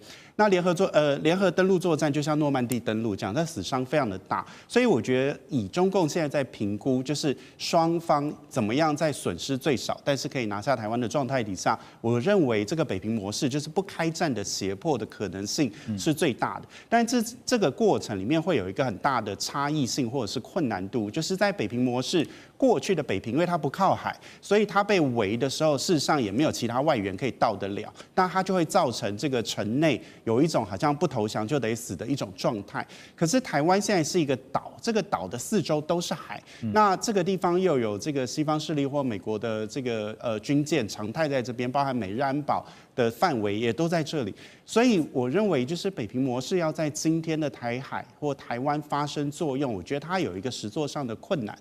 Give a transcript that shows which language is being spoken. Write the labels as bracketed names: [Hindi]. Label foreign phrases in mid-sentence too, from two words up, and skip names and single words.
[Chinese] 那聯合登陸作戰就像諾曼底登陸這樣，它死傷非常的大，所以我覺得以中共現在在評估，就是雙方怎麼樣在損失最少，但是可以拿下台灣的狀態底下，我認為這個北平模式就是不開戰的脅迫的可能性是最大的。但這個過程裡面會有一個很大的差異性或者是困難度，就是在北平模式過去的北平，因為它不靠海，所以它被圍的時候，事實上也沒有其他外援可以到得了，那它就會造成這個城內有一種好像不投降就得死的一種狀態。可是台灣現在是一個島，這個島的4周都是海，那這個地方又有這個西方勢力或美國的這個軍艦常態在這邊，包含美日安保的範圍也都在這裡，所以我認為就是北平模式要在今天的台海或台灣發生作用，我覺得它有一個實作上的困難。